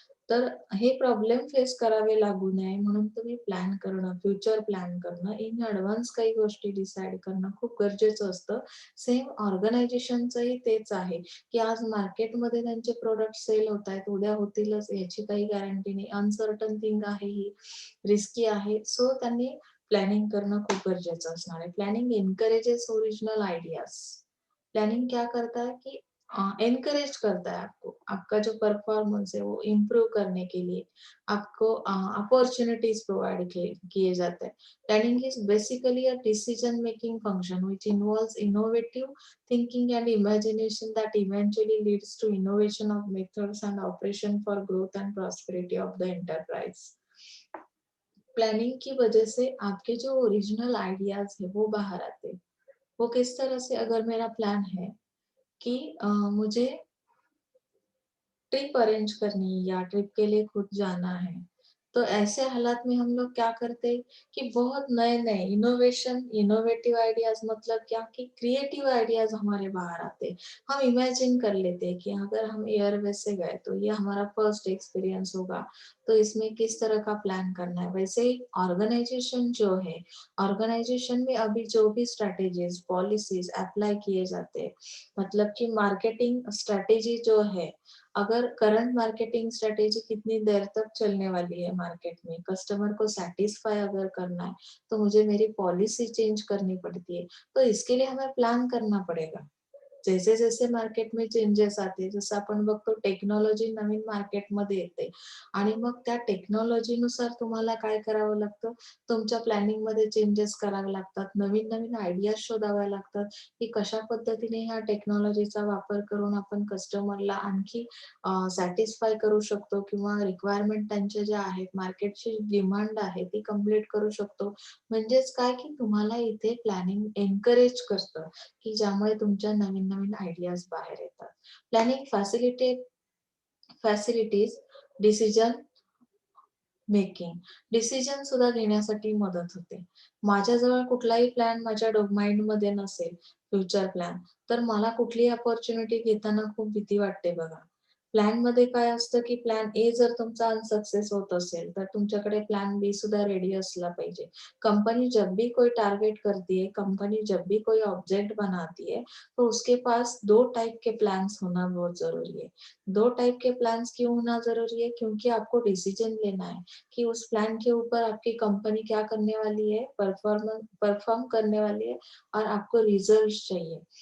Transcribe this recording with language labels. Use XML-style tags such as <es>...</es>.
<mr>तर हे problem face करावे लागू नये म्हणून तुम्ही प्लॅन करणं, फ्युचर प्लॅन करणं, इन एडव्हान्स काही गोष्टी डिसाईड करणं खूप गरजेचं असतं. सेम ऑर्गनायझेशनचंही तेच आहे, की आज मार्केटमध्ये त्यांचे प्रॉडक्ट सेल होतायत, उद्या होतीलच याची काही गॅरंटी नाही. अनसर्टन थिंग आहे ही. रिस्की आहे. सो त्यांनी प्लॅनिंग करणं खूप गरजेचं असणार आहे.</mr> <en>Planning encourages original ideas.</en> <hi>प्लानिंग क्या करता है कि एनकरेज करता है आपको, आपका जो परफॉर्मेंस है वो इम्प्रूव करने के लिए आपको अपॉर्चुनिटीज प्रोवाइड किए जाते हैं.</hi> <en>Planning is basically a decision making function which involves innovative thinking and imagination that eventually leads to innovation of methods and operation for growth and prosperity of the enterprise.</en> <hi>Planning की वजह से आपके जो original ideas है वो बाहर आते हैं. वो किस तरह से? अगर मेरा प्लान है कि मुझे ट्रिप अरेंज करनी है या ट्रिप के लिए खुद जाना है, तो ऐसे हालात में हम लोग क्या करते हैं कि बहुत नए-नए इनोवेटिव आइडियाज़ मतलब क्या कि क्रिएटिव आइडियाज़ हमारे बाहर आते हैं। हम इमेजिन कर लेते हैं कि अगर हम एयरवेज़ से गए तो ये हमारा फर्स्ट एक्सपीरियंस होगा, तो इसमें किस तरह का प्लान करना है। वैसे ही ऑर्गनाइज़ेशन जो है, ऑर्गनाइज़ेशन में अभी जो भी स्ट्रैटेजीज़, पॉलिसीज़ अप्लाई किए जाते हैं, मतलब कि मार्केटिंग स्ट्रैटेजी जो है, अगर करंट मार्केटिंग स्ट्रेटेजी कितनी देर तक चलने वाली है मार्केट में, कस्टमर को सैटिस्फाई अगर करना है, तो मुझे मेरी पॉलिसी चेंज करनी पड़ती है। तो इसके लिए हमें प्लान करना पड़ेगा। जैसे जैसे मार्केट में चेंजेस आते,</hi> <mr>जसं आपण बघतो टेक्नॉलॉजी नवीन मार्केटमध्ये येते आणि मग त्या टेक्नॉलॉजीनुसार तुम्हाला काय करावं लागतं, तुमच्या प्लॅनिंगमध्ये चेंजेस करावे लागतात. नवीन-नवीन आयडियाज शोधाव्या लागतात, की कशा पद्धतीने ह्या टेक्नॉलॉजीचा वापर करून आपण कस्टमरला आणखी सॅटिस्फाय करू शकतो किंवा रिक्वायरमेंट त्यांच्या ज्या आहेत, मार्केटची डिमांड आहे ती कंप्लीट करू शकतो. म्हणजेच काय, की तुम्हाला इथे प्लॅनिंग एन्करेज करतं, की ज्यामुळे तुमच्या नवीन-नवीन आयडियाज बाहेर येतात.</mr> <en>Planning facilities decision making.</en> <mr>Decision सुद्धा घेण्यासाठी मदत होते. माझ्याजवळ कुठलाही प्लॅन माझ्या माइंडमध्ये नसेल, फ्युचर प्लॅन, तर मला कुठलीही अपॉर्च्युनिटी घेताना खूप भीती वाटते बघा. प्लॅनमध्ये काय असतं, की प्लॅन ए जर तुमचा अनसक्सेस होत असेल, तर तुमच्याकडे प्लॅन बी सुद्धा रेडी असला पाहिजे.</mr> <hi>कंपनी जब भी कोई टारगेट करती है, कंपनी जब भी कोई ऑब्जेक्ट बनाती है, तो उसके पास 2 टाइप के प्लान्स होना बहुत ज़रूरी है। 2 टाइप के प्लान्स क्यों होना ज़रूरी है? क्योंकि आपको डिसीजन लेना है कि उस प्लान के ऊपर आपकी कंपनी क्या करने वाली है, परफॉर्म करने वाली है और आपको रिजल्ट्स चाहिए।</hi>